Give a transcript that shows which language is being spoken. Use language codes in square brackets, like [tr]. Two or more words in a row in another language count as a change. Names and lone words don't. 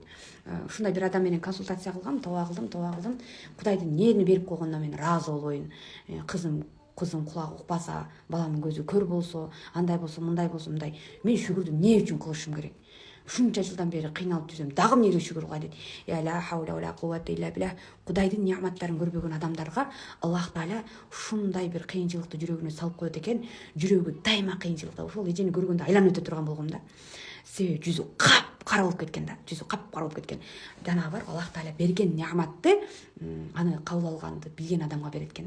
[ky] Ушундай бир адам менен консультация кылгам, тоба кылдым. Кудайдын эмнени берип койгонуна мен ыраазы болбойм. Кызым кулагы укпаса, баламдын көзү көр болсо, андай болсо, мындай болсо, мындай. Мен шүгүрдү эмне үчүн кылышым керек? Ушунча жылдан бери кыйналып жүрсөм, дагы эмнеге шүгүр кылгай дейт. [ar] يا لا حول ولا قوة إلا بالله. [ky] Кудайдын неаматтарын көрбөгөн адамдарга Аллах Таала ушундай бир кыйынчылыкты жүрөгүнө салып коет экен. Жүрөгү дайыма кыйынчылыкта. Ошол эжени көргөндө айланып өтө турган болгом да. Себеби жүзү кап-кара болуп кеткен да. Жанагы бар, Аллах Таала берген неаматты аны кабыл алганды билген адамга берет экен да.